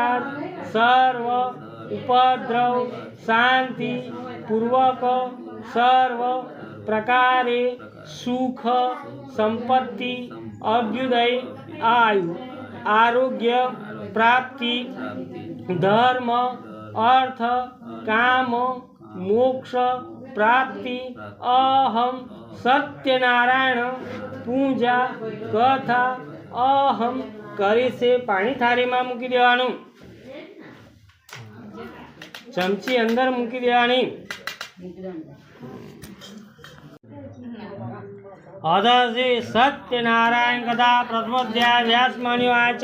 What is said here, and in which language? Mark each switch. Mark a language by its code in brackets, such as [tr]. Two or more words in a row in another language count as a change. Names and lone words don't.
[sa] सर्व उपद्रव शांति पूर्वक सर्व प्रकारे सुख संपत्ति अभ्युदय आयु आरोग्य प्राप्ति धर्म अर्थ काम मोक्ष प्राप्ति अहम सत्यनारायण पूजा कथा अहम [gu] કરી છે। પાણી થાળીમાં મૂકી દેવાનું, ચમચી અંદર મૂકી દેવાની। [sa] અધસે સત્યનારાયણ કથા પ્રથમોધ્યાય વ્યાસમુનિ વાચ।